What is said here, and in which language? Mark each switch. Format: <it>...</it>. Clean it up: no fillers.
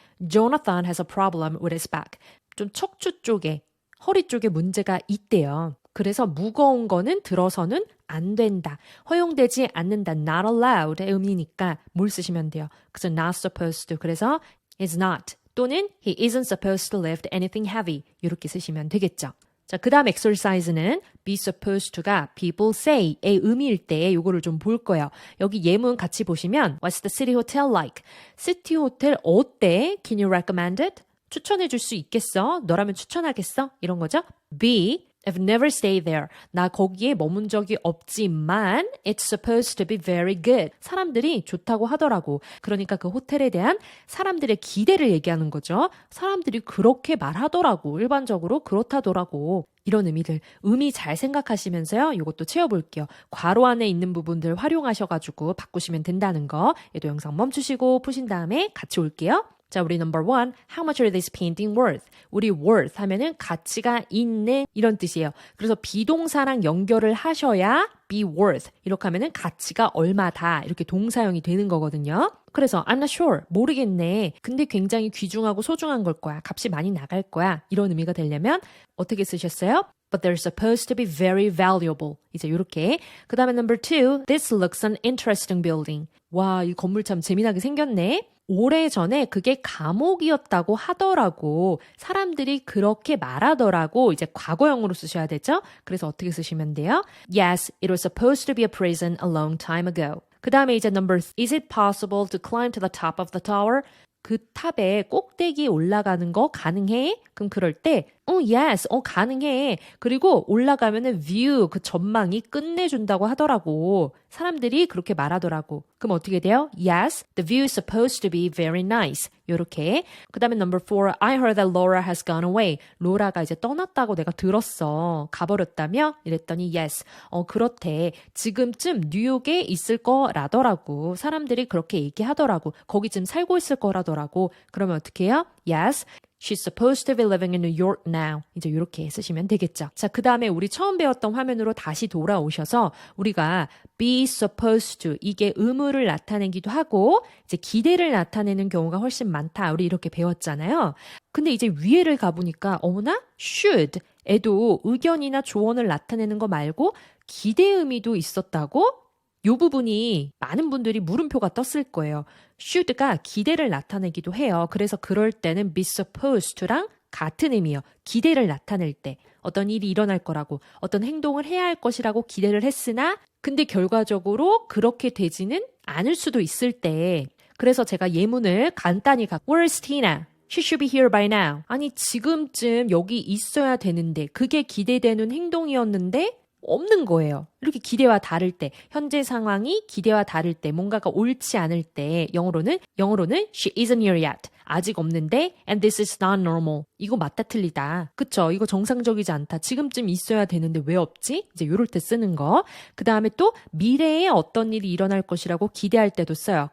<en>Jonathan has a problem with his back.</en> <ko>좀 척추 쪽에 허리 쪽에 문제가 있대요. 그래서 무거운 거는 들어서는 안 된다, 허용되지 않는다,</ko> <en>not allowed</en> <ko>의 의미니까 뭘 쓰시면 돼요? 그래서</ko> <en>not supposed to. 그래서 is not 또는 he isn't supposed to lift anything heavy</en> <ko>이렇게 쓰시면 되겠죠. 자, 그 다음 exercise는</ko> <en>be supposed to</en> <ko>가</ko> <en>people say</en> <ko>의 의미일 때 요거를 좀 볼 거예요. 여기 예문 같이 보시면</ko> <en>What's the city hotel like?</en> <ko>시티 호텔 어때?</ko> <en>Can you recommend it?</en> <ko>추천해 줄 수 있겠어? 너라면 추천하겠어? 이런 거죠.</ko> <en>B I've never stayed there.</en> <ko>나 거기에 머문 적이 없지만</ko> <en>it's supposed to be very good.</en> <ko>사람들이 좋다고 하더라고. 그러니까 그 호텔에 대한 사람들의 기대를 얘기하는 거죠. 사람들이 그렇게 말하더라고. 일반적으로 그렇다더라고. 이런 의미들, 의미 잘 생각하시면서요. 이것도 채워볼게요. 괄호 안에 있는 부분들 활용하셔가지고 바꾸시면 된다는 거. 얘도 영상 멈추시고 푸신 다음에 같이 올게요. 자, 우리</ko> <en>number one, how much are this painting worth?</en> <ko>우리 worth 하면은 가치가 있는 이런 뜻이에요. 그래서 비동사랑 연결을 하셔야</ko> <en>be worth</en> <ko>이렇게 하면은 가치가 얼마다 이렇게 동사형이 되는 거거든요. 그래서</ko> <en>I'm not sure,</en> <ko>모르겠네. 근데 굉장히 귀중하고 소중한 걸 거야. 값이 많이 나갈 거야. 이런 의미가 되려면 어떻게 쓰셨어요?</ko> <en>But they're supposed to be very valuable.</en> <ko>이제 이렇게. 그 다음에</ko> <en>number two, this looks an interesting building.</en> <ko>와, 이 건물 참 재미나게 생겼네. 오래전에 그게 감옥이었다고 하더라고. 사람들이 그렇게 말하더라고. 이제 과거형으로 쓰셔야 되죠? 그래서 어떻게 쓰시면 돼요?</ko> <en>Yes, it was supposed to be a prison a long time ago.</en> <ko>그 다음에 이제</ko> <en>number three, is it possible to climb to the top of the tower?</en> <ko>그 탑에 꼭대기에 올라가는 거 가능해? 그럼 그럴 때</ko> <en>yes,</en> <ko>가능해. 그리고 올라가면은 view, 그 전망이 끝내준다고 하더라고. 사람들이 그렇게 말하더라고. 그럼 어떻게 돼요?</ko> <en>Yes, the view is supposed to be very nice.</en> <ko>요렇게. 그 다음에</ko> <en>number four, I heard that Laura has gone away.</en> <ko>로라가 이제 떠났다고 내가 들었어. 가버렸다며? 이랬더니</ko> <en>yes,</en> <ko>그렇대. 지금쯤 뉴욕에 있을 거라더라고. 사람들이 그렇게 얘기하더라고. 거기 지금 살고 있을 거라더라고. 그러면 어떻게 해요?</ko> <en>Yes, she's supposed to be living in New York now.</en> <ko>이제 이렇게 쓰시면 되겠죠. 자, 그 다음에 우리 처음 배웠던 화면으로 다시 돌아오셔서 우리가</ko> <en>be supposed to</en> <ko>이게 의무를 나타내기도 하고 이제 기대를 나타내는 경우가 훨씬 많다. 우리 이렇게 배웠잖아요. 근데 이제 위에를 가보니까 어머나 should 에도 의견이나 조언을 나타내는 거 말고 기대 의미도 있었다고? 이 부분이 많은 분들이 물음표가 떴을 거예요. should가 기대를 나타내기도 해요. 그래서 그럴 때는</ko> <en>be supposed to</en> <ko>랑 같은 의미예요. 기대를 나타낼 때 어떤 일이 일어날 거라고 어떤 행동을 해야 할 것이라고 기대를 했으나 근데 결과적으로 그렇게 되지는 않을 수도 있을 때 그래서 제가 예문을 간단히</ko> <en>Where's Tina? She should be here by now.</en> <ko>아니 지금쯤 여기 있어야 되는데 그게 기대되는 행동이었는데 없는 거예요. 이렇게 기대와 다를 때, 현재 상황이 기대와 다를 때, 뭔가가 옳지 않을 때, 영어로는</ko> <en>she isn't here yet.</en> <ko>아직 없는데</ko> <en>and this is not normal.</en> <ko>이거 맞다 틀리다. 그쵸? 이거 정상적이지 않다. 지금쯤 있어야 되는데 왜 없지? 이제 요럴 때 쓰는 거. 그 다음에 또 미래에 어떤 일이 일어날 것이라고 기대할 때도 써요.</ko>